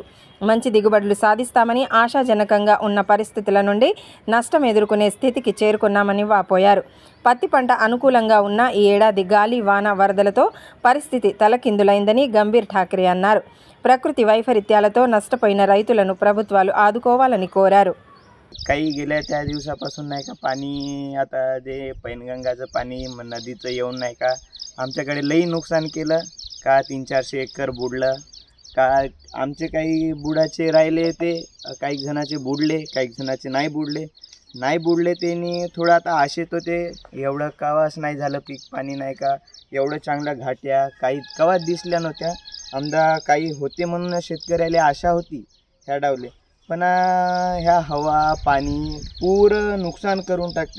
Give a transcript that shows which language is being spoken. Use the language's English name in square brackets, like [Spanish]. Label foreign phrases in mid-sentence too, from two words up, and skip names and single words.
[Telugu] మంచి దిగుబడులు సాధిస్తామని ఆశాజనకంగా ఉన్న పరిస్థితుల నుండి నష్టం ఎదుర్కొనే స్థితికి చేరుకున్నామని వాపోయారు. పత్తి పంట అనుకూలంగా ఉన్న ఈ ఏడాది గాలి, వాన, వరదలతో పరిస్థితి తలకిందులైందని गंभीर ठाकरे అన్నారు. ప్రకృతి వైపరీత్యాలతో నష్టపోయిన రైతులను ప్రభుత్వాలు ఆదుకోవాలని కోరారు. [Marathi] काही गेल्या त्या दिवसापासून नाही का पाणी आता जे पैनगंगाचं पाणी नदीचं येऊन नाही का आमच्याकडे लई नुकसान केलं का 300-400 एकर बुडलं का आमचे काही बुडाचे राहिले ते काही जणाचे बुडले काही जणाचे नाही बुडले त्यांनी थोडं आता आशेत होते एवढं कवाच नाही झालं पीक पाणी नाही का एवढं चांगल्या घाट्या काही कवाच दिसल्या नव्हत्या आमदा काही होते म्हणून शेतकऱ्याला आशा होती ह्या डावले पण ह्या हवा पाणी पूर्ण नुकसान करून टाकतं.